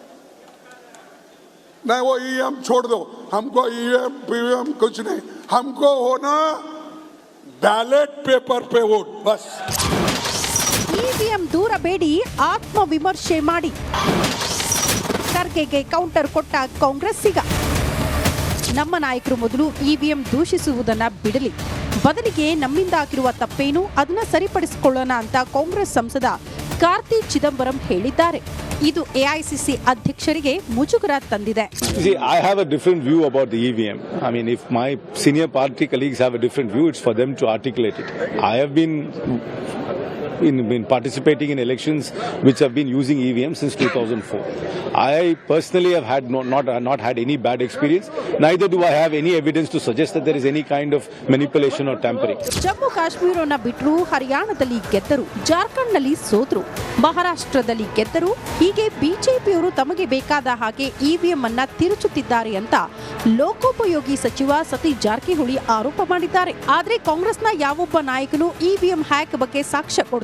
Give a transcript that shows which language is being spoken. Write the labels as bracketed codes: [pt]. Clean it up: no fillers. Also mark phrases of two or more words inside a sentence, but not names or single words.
[hi] नहीं, वो EVM छोड़ दो, हमको EVM PVM कुछ नहीं, हमको होना [en] ballot paper [hi] पे वोट बस. [kn] EVM ದೂರ ಬೇಡಿ, ಆತ್ಮವಿಮರ್ಶೆ ಮಾಡಿ. ಖರ್ಗೆಗೆ ಕೌಂಟರ್ ಕೊಟ್ಟ ಕಾಂಗ್ರೆಸ್ಸಿಗ, ನಮ್ಮ ನಾಯಕರು ಮೊದಲು EVM ದೂಷಿಸುವುದನ್ನ ಬಿಡಲಿ, ಬದಲಿಗೆ ನಮ್ಮಿಂದ ಆಗಿರುವ ತಪ್ಪೇನು ಅದನ್ನ ಸರಿಪಡಿಸಿಕೊಳ್ಳೋಣ ಅಂತ ಕಾಂಗ್ರೆಸ್ ಸಂಸದ ಕಾರ್ತಿ ಚಿದಂಬರಂ ಹೇಳಿದ್ದಾರೆ. ಇದು AICC ಅಧ್ಯಕ್ಷರಿಗೆ ಮುಜುಗರ ತಂದಿದೆ. [en] See, I have a different view about the EVM. I mean, if my senior party colleagues have a different view, it's for them to articulate it. I have been participating in elections which have been using EVM since 2004. I personally have had not had any bad experience. Neither do I have any evidence to suggest that there is any kind of manipulation or tampering. [kn] ಜಮ್ಮು ಕಾಶ್ಮೀರವನ್ನು ಬಿಟ್ಟರು, ಹರಿಯಾಣದಲ್ಲಿ ಗೆದ್ದರು, ಜಾರ್ಖಂಡ್ನಲ್ಲಿ ಸೋತರು, ಮಹಾರಾಷ್ಟ್ರದಲ್ಲಿ ಗೆದ್ದರು. ಹೀಗೆ ಬಿಜೆಪಿಯವರು ತಮಗೆ ಬೇಕಾದ ಹಾಗೆ EVM ಅನ್ನ ತಿರುಚುತ್ತಿದ್ದಾರೆ ಅಂತ ಲೋಕೋಪಯೋಗಿ ಸಚಿವ ಸತೀಶ್ ಜಾರಕಿಹೊಳಿ ಆರೋಪ ಮಾಡಿದ್ದಾರೆ. ಆದರೆ ಕಾಂಗ್ರೆಸ್ನ ಯಾವೊಬ್ಬ ನಾಯಕನು EVM ಹ್ಯಾಕ್ ಬಗ್ಗೆ ಸಾಕ್ಷ್ಯ ಕೊಡ್ತಿಲ್ಲ.